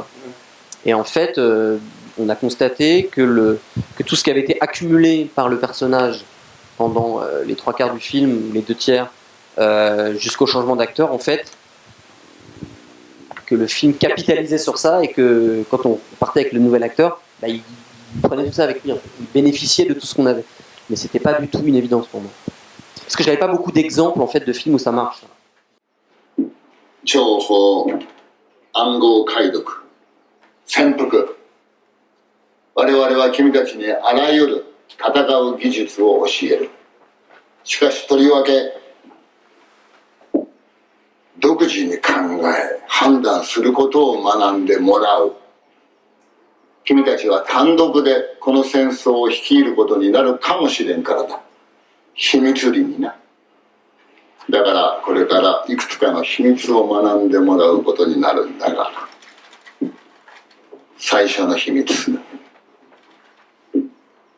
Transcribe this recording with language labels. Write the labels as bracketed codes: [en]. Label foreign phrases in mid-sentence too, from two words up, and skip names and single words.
[fr] Et en fait on a constaté que tout ce qui avait été accumulé par le personnage pendant les 3/4 du film, les 2/3 jusqu'au changement d'acteur, en fait, que le film capitalisait sur ça et que quand on partait avec le nouvel acteur, bah, il prenait tout ça avec lui. En fait. Il bénéficiait de tout ce qu'on avait. Mais c'était pas du tout une évidence pour moi. Parce que j'avais pas beaucoup d'exemples en fait de films où ça marche. [ja] 情報暗号解読潜伏我々は君たちにあらゆる戦う技術を教えるしかしとりわけ独自に考え判断することを学んでもらう君たちは単独でこの戦争を率いることになるかもしれんからだ秘密裏になだからこれからいくつかの秘密を学んでもらうことになるんだが最初の秘密